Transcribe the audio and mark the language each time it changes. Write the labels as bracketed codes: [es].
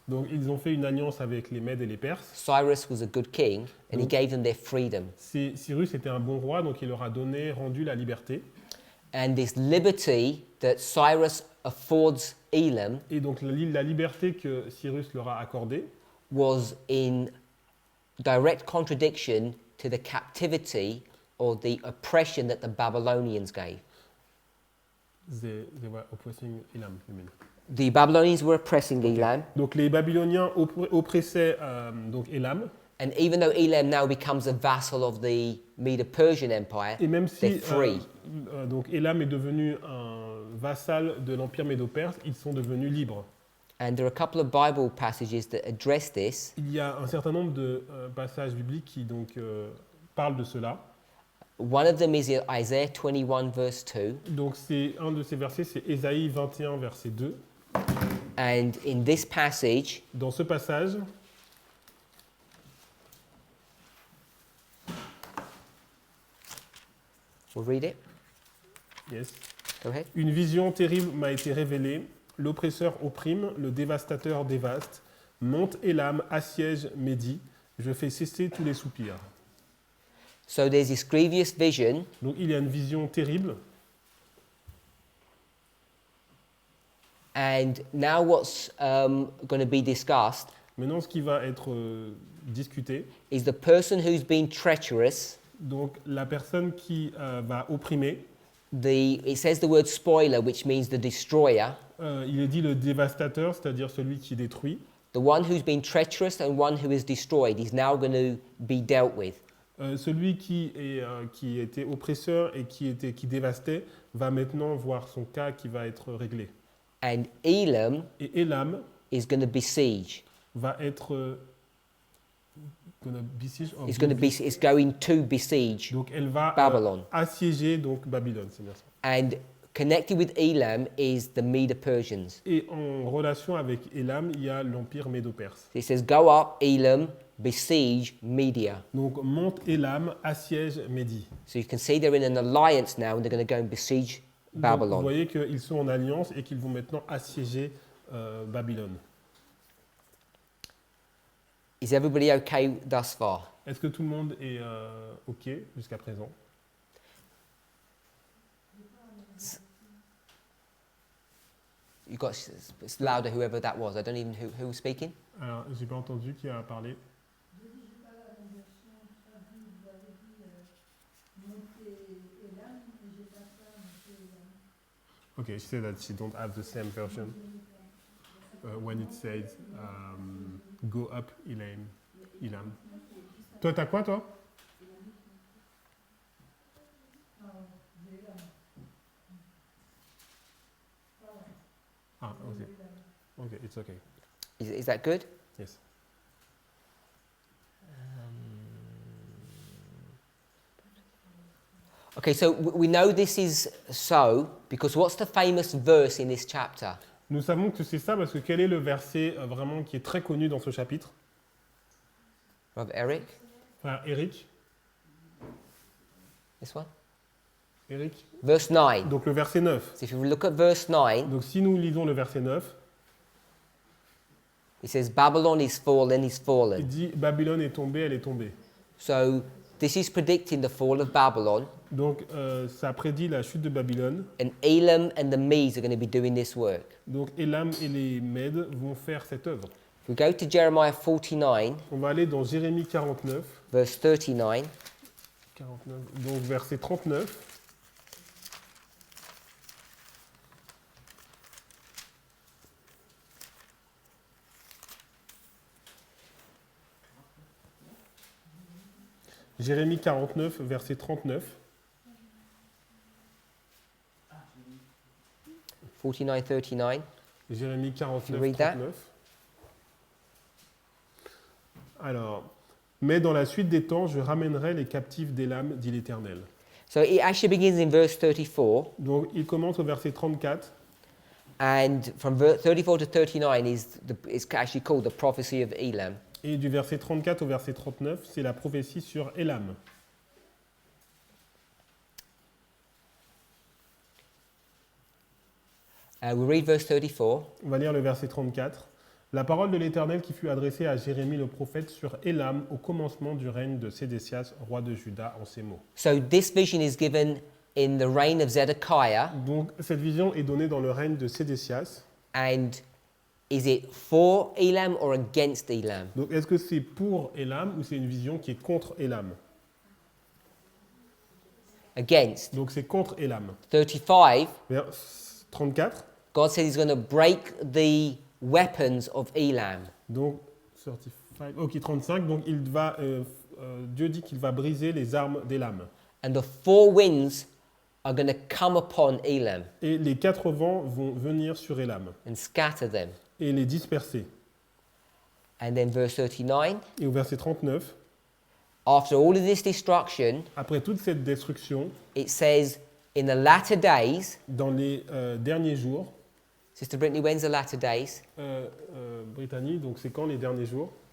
[fr] Donc ils ont fait une alliance avec les Mèdes et les Perses. [en] Cyrus was a good king, and he gave them their freedom. [fr] Cyrus était un bon roi, donc il leur a rendu la liberté. [en] And this liberty that Cyrus affords Elam [fr] Et donc la liberté que Cyrus leur a accordée [en] was in direct contradiction to the captivity or the oppression that the Babylonians gave. they were oppressing Elam, you mean. The Babylonians were oppressing Elam, [fr] Donc les Babyloniens oppressaient donc Elam. [en] and even though Elam now becomes a vassal of the Medo-Persian Empire, [fr] Et même [en] they're [fr] si [en] free. [fr] donc Elam est devenu un vassal de l'Empire médo-perse, ils sont devenus libres. [en] And there are a couple of Bible passages that address this. [fr] Il y a un certain nombre de passages bibliques qui donc parlent de cela. [en] One of them is Isaiah 21 verse 2. [fr] Donc c'est un de ces versets, c'est Ésaïe 21 verset 2. [en] And in this passage, [fr] Dans ce passage, [en] we'll read it. yes. Go ahead. [fr] Une vision terrible m'a été révélée. L'oppresseur opprime, le dévastateur dévaste. Monte Élam, assiège Médie. Je fais cesser tous les soupirs. [en] So there's this grievous vision, [fr] Donc il y a une vision terrible. [en] and now what's going to be discussed [fr] Maintenant, ce qui va être discuté, [en] is the person who's been treacherous. [fr] donc la personne qui va opprimer, [en] It says the word spoiler, which means the destroyer. [fr] il est dit le dévastateur, c'est-à-dire celui qui détruit. [en] The one who's been treacherous and one who is destroyed is now going to be dealt with. [fr] Celui qui était oppresseur et qui dévastait va maintenant voir son cas qui va être réglé. [en] And Elam [fr] Et Élam [en] is going to besiege. [fr] va être [en] It's going to besiege [fr] donc elle va [en] Babylon. [fr] assiéger donc Babylone, c'est bien ça. [en] And connected with Elam is the Medo-Persians. [fr] Et en relation avec Élam, il y a l'empire médo-perse. [en] It says, go up, Elam, besiege Media. [fr] Donc monte Élam, assiège Médie. [en] So you can see they're in an alliance now and they're going to go and besiege [fr] Donc, [en] Babylon. [fr] vous voyez qu'ils sont en alliance et qu'ils vont maintenant assiéger Babylone. [en] Is everybody okay thus far? [fr] Est-ce que tout le monde est OK jusqu'à présent? [en] You got it's louder, whoever that was. I don't even who was speaking. [fr] Alors, j'ai pas entendu qui a parlé. [en] Okay, she said that she don't have the same version when it says go up Elam. [fr] Toi, t'as quoi, toi? [en] Ah, ok. Ok, it's okay. Is that good? Yes. Okay, so we know this is so because what's the famous verse in this chapter? [fr] Nous savons que c'est ça parce que quel est le verset vraiment qui est très connu dans ce chapitre? [en] Brother Eric, [fr] Frère Eric, [en] this one? Eric? Verse 9. [fr] Donc le verset 9. [en] So if you look at verse 9, [fr] Donc si nous lisons le verset 9, [en] it says, Babylon is fallen, is [fr] il [en] fallen. [fr] dit Babylone est tombée, elle est tombée. [en] So this is predicting the fall of Babylon, [fr] Donc ça prédit la chute de Babylone. [en] and Elam and the Medes are going to be doing this work. [fr] Donc Elam et les Mèdes vont faire cette œuvre. [en] If we go to Jeremiah 49, [fr] On va aller dans Jérémie 49, [en] verse 39. [fr] 49 donc verset 39. Jérémie 49, verset 39. 49, 39. Jérémie 49, [en] read that? 39. [fr] Alors, mais dans la suite des temps, je ramènerai les captifs d'Élam, dit l'Éternel. [en] So it actually begins in verse 34, [fr] Donc, il commence au verset 34. [en] and from 34 to 39 is actually called the Prophecy of Elam. [fr] Et du verset 34 au verset 39, c'est la prophétie sur Élam. [en] We read verse 34. [fr] On va lire le verset 34. La parole de l'Éternel qui fut adressée à Jérémie le prophète sur Élam au commencement du règne de Sédécias, roi de Juda, en ces mots. [en] So this vision is given in the reign of Zedekiah, [fr] Donc, cette vision est donnée dans le règne de Sédécias. [en] and is it for Elam or against Elam? [fr] Donc, est-ce que c'est pour Élam ou c'est une vision qui est contre Élam? [en] Against. [fr] Donc, c'est contre Élam. [en] 35, [fr] Vers 34. [en] God said he's going to break the weapons of Elam. [fr] Donc, 35, ok, 35. Donc, Dieu dit qu'il va briser les armes d'Élam. [en] And the four winds are going to come upon Elam [fr] Et les 4 vents vont venir sur Élam [en] and scatter them. [fr] et les disperser. [en] And then verse 39, [fr] Et au verset 39, [en] after all of this destruction, [fr] après toute cette destruction, [en] it says, in the latter days, [fr] dans les derniers jours, [en] Sister Brittany, when's the latter days? [fr] Brittany, donc c'est quand les derniers jours?